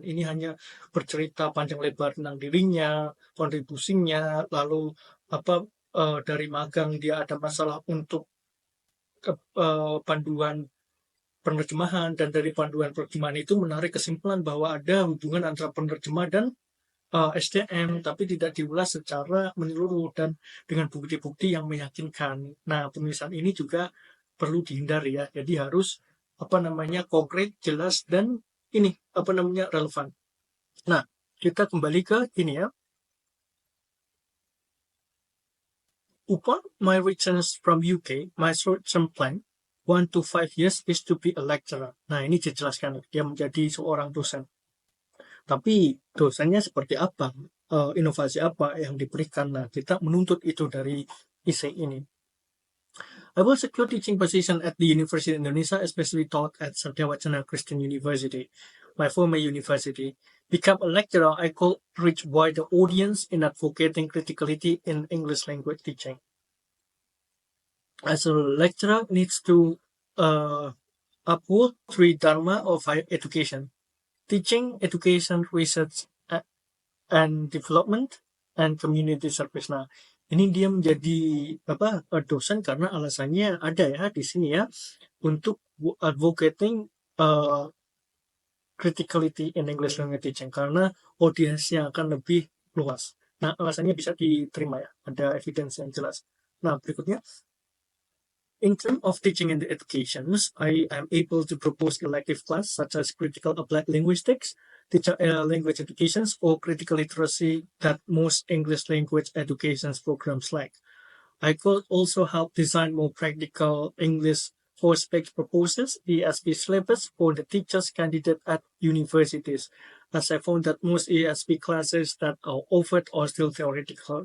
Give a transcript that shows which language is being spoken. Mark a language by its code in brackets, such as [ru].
[id] Ini hanya bercerita panjang lebar tentang dirinya, kontribusinya, lalu apa dari magang dia ada masalah untuk panduan penerjemahan, dan dari panduan penerjemahan itu menarik kesimpulan bahwa ada hubungan antara penerjemah dan SDM, tapi tidak diulas secara menyeluruh dan dengan bukti-bukti yang meyakinkan. Nah, penulisan ini juga perlu dihindari ya. Jadi harus konkret, jelas, dan relevan. Nah, kita kembali ke ini ya. [en] Upon my return from UK, my short-term plan 1 to 5 years is to be a lecturer. [id] Nah, ini dijelaskan dia menjadi seorang dosen. Tapi dosennya seperti apa? Inovasi apa yang diberikan? Nah, kita menuntut itu dari essay ini. [en] I will secure teaching position at the University of Indonesia, especially taught at Satya Wacana Christian University, my former university. Become a lecturer, I could reach wider audience in advocating criticality in English language teaching. As a lecturer needs to uphold three dharma of higher education: teaching, education, research, and development, and community service. [id] Nah, ini dia menjadi dosen karena alasannya ada ya di sini ya, untuk [en] advocating criticality in English language teaching, [id] karena audiensnya akan lebih luas. Nah, alasannya bisa diterima ya, ada evidence yang jelas. Nah, berikutnya, [en] in terms of teaching and educations, I am able to propose elective class such as critical applied linguistics, teacher language educations, or critical literacy that most English language educations programs lack. I could also help design more practical English prospect proposals, ESP syllabus for the teachers candidate at universities, as I found that most ESP classes that are offered are still theoretical.